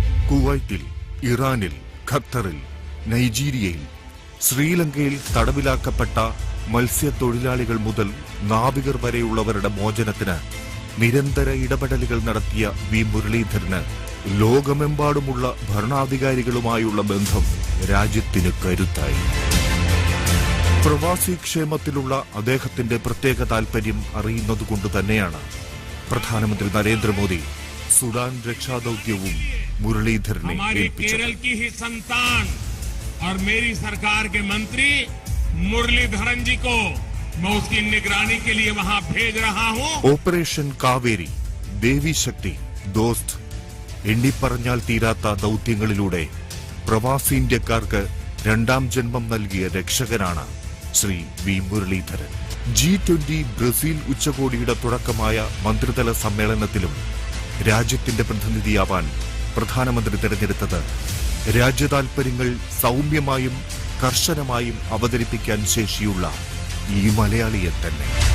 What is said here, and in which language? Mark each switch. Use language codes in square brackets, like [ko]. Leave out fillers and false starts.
[ml] കുവൈറ്റിൽ, ഇറാനിൽ, ഖത്തറിൽ, നൈജീരിയയിൽ, ശ്രീലങ്കയിൽ തടവിലാക്കപ്പെട്ട മത്സ്യത്തൊഴിലാളികൾ മുതൽ നാവികർ വരെയുള്ളവരുടെ മോചനത്തിന് നിരന്തര ഇടപെടലുകൾ നടത്തിയ വി മുരളീധരന് ലോകമെമ്പാടുമുള്ള ഭരണാധികാരികളുമായുള്ള ബന്ധം രാജ്യത്തിന് കരുത്തായി. പ്രവാസി ക്ഷേമത്തിലുള്ള അദ്ദേഹത്തിന്റെ പ്രത്യേക താൽപര്യം അറിയുന്നതുകൊണ്ട് തന്നെയാണ് പ്രധാനമന്ത്രി നരേന്ദ്രമോദി സുഡാൻ രക്ഷാദൌത്യവും മുരളീധരനെ ഏൽപ്പിച്ചത്. [hi] और मेरी सरकार के मंत्री मुरलीधरन जी को मैं उसकी निगरानी के लिए वहां भेज रहा हूं. [ml] ഓപ്പറേഷൻ കാവേരി, ദേവിശക്തി, ദോസ്ത് എണ്ണിപ്പറഞ്ഞാൽ തീരാത്ത ദൌത്യങ്ങളിലൂടെ പ്രവാസി ഇന്ത്യക്കാർക്ക് രണ്ടാം ജന്മം നൽകിയ രക്ഷകനാണ് Shri V Muraleedharan. G20 Brazil ഉച്ചകോടിയുടെ തുടക്കമായ മന്ത്രിതല സമ്മേളനത്തിലും രാജ്യത്തിന്റെ പ്രതിനിധിയാവാൻ പ്രധാനമന്ത്രി തെരഞ്ഞെടുത്തത് രാജ്യതാൽപര്യങ്ങൾ സൗമ്യമായും കർശനമായും അവതരിപ്പിക്കാൻ ശേഷിയുള്ള ഈ മലയാളിയെ തന്നെ.